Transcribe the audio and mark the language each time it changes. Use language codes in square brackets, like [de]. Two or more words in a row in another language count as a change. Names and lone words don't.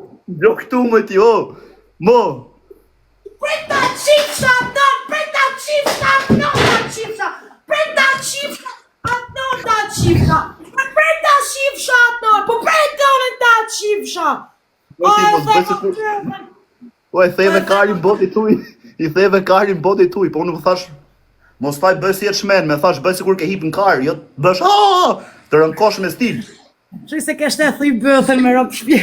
[sq] Jo këtu më ti, o! Mo! Preta qifsha, no, preta qifsha, no, qifsha, preta qifsha, no, qifsha, preta qifsha, no, po preta unë ta qifsha. O, e theve karin boti tuj, i theve karin boti tuj, po unë më thash, mos faj bëj si e shmen, me thash bëj si kur ke hip në kar, jo të bësh, të rënkosh me stil. Që se kështë e thuj bëthën me ropë shpje.